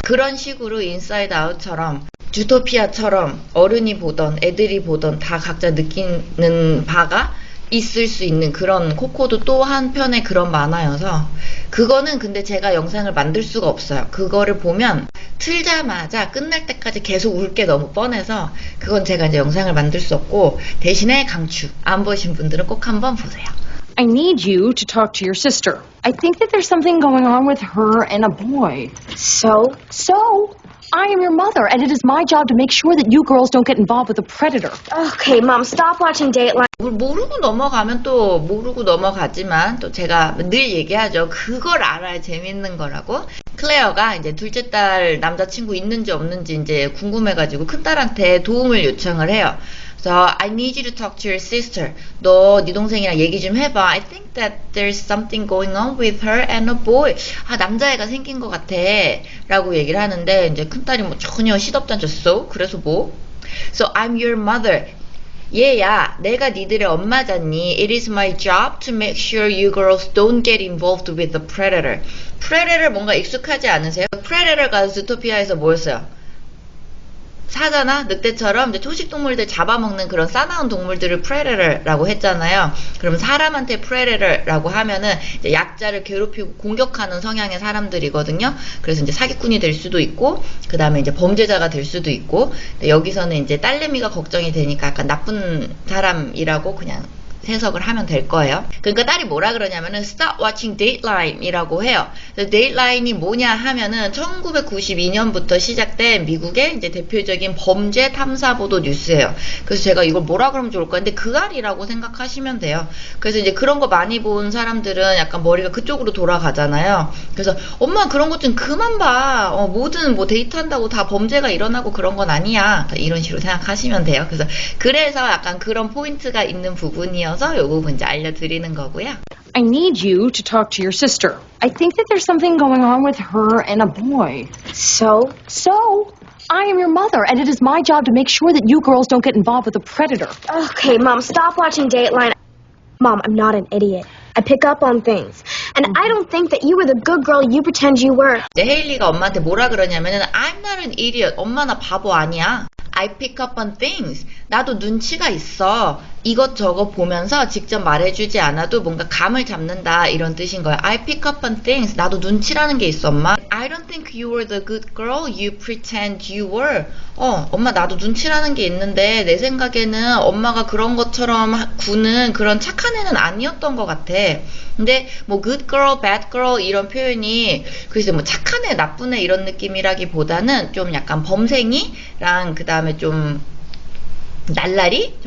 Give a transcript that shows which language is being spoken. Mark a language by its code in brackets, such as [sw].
[ko] 그런 식으로 인사이드 아웃처럼 주토피아처럼 어른이 보던 애들이 보던 다 각자 느끼는 바가 있을 수 있는 그런 코코도 또 한편의 그런 만화여서 그거는 근데 제가 영상을 만들 수가 없어요. 그거를 보면 틀자마자 끝날 때까지 계속 울 게 너무 뻔해서 그건 제가 이제 영상을 만들 수 없고 대신에 강추 안 보신 분들은 꼭 한번 보세요. [en] I need you to talk to your sister. I think that there's something going on with her and a boy. So? I am your mother, and it is my job to make sure that you girls don't get involved with a predator. Okay, Mom, stop watching Dateline. [ko] 모르고 넘어가면 또 모르고 넘어가지만 또 제가 늘 얘기하죠. 그걸 알아야 재밌는 거라고. 클레어가 이제 둘째 딸 남자친구 있는지 없는지 이제 궁금해가지고 큰딸한테 도움을 요청을 해요. 그래서 [en] I need you to talk to your sister. [ko] 너 네 동생이랑 얘기 좀 해봐. [en] I think that there's something going on with her and a boy. [ko] 남자애가 생긴 것 같아. 라고 얘기를 하는데 이제 큰딸이 뭐 전혀 시덥잖죠. [en] So? [ko] 그래서 뭐? [en] So I'm your mother. [ko] 얘야, 내가 니들의 엄마잖니. [en] It is my job to make sure you girls don't get involved with the predator. [ko] predator 뭔가 익숙하지 않으세요? predator가 주토피아에서 뭐였어요? 사자나 늑대처럼 이제 초식동물들 잡아먹는 그런 싸나운 동물들을 predator라고 했잖아요. 그럼 사람한테 predator라고 하면은 이제 약자를 괴롭히고 공격하는 성향의 사람들이거든요. 그래서 이제 사기꾼이 될 수도 있고, 그 다음에 이제 범죄자가 될 수도 있고, 여기서는 이제 딸내미가 걱정이 되니까 약간 나쁜 사람이라고 그냥 해석을 하면 될 거예요. 그러니까 딸이 뭐라 그러냐면은 [en] Stop watching [ko] Dateline이라고 해요. Dateline이 뭐냐 하면은 1992년부터 시작된 미국의 이제 대표적인 범죄 탐사 보도 뉴스예요. 그래서 제가 이걸 뭐라 그러면 좋을까? 근데 그 알이라고 생각하시면 돼요. 그래서 이제 그런 거 많이 본 사람들은 약간 머리가 그쪽으로 돌아가잖아요. 그래서 엄마 그런 것 좀 그만 봐. 뭐든 뭐 데이트한다고 다 범죄가 일어나고 그런 건 아니야. 이런 식으로 생각하시면 돼요. 그래서 약간 그런 포인트가 있는 부분이어서 요 부분 이제 알려드리는 거고요. [en] I need you to talk to your sister. I think that there's something going on with her and a boy. So? I am your mother, and it is my job to make sure that you girls don't get involved with a predator. Okay, Mom, stop watching Dateline. Mom, I'm not an idiot. I pick up on things. And I don't think that you were the good girl you pretend you were. [ko] 이제 헤일리가 엄마한테 뭐라 그러냐면은 [en] I'm not an idiot. [ko] 엄마 나 바보 아니야. [en] I pick up on things. [ko] 나도 눈치가 있어. 이것저것 보면서 직접 말해주지 않아도 뭔가 감을 잡는다 이런 뜻인 거야. [en] I pick up on things. [ko] 나도 눈치라는 게 있어, 엄마. [en] I don't think you were the good girl you pretend you were. [ko] 엄마 나도 눈치라는 게 있는데 내 생각에는 엄마가 그런 것처럼 구는 그런 착한 애는 아니었던 것 같아. 근데 뭐 [en] good girl, bad girl [ko] 이런 표현이 글쎄 뭐 착한 애, 나쁜 애 이런 느낌이라기보다는 좀 약간 범생이랑 그 다음에 좀 날라리?